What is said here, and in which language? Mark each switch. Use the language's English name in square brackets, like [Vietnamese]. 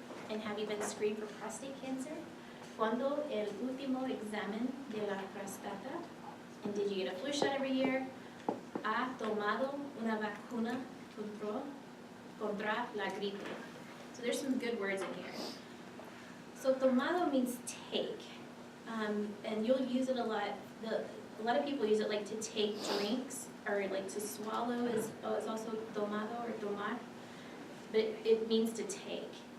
[English] And have you been screened for prostate cancer? [Spanish] ¿Cuándo el último examen de la próstata? [English] And did you get a flu shot every year? [Spanish] ¿Ha tomado una vacuna contra la gripe? [English] So there's some good words in here. So tomado means take, and you'll use it a lot. A lot of people use it like to take drinks, or like to swallow is also tomado or tomar, but it means to take.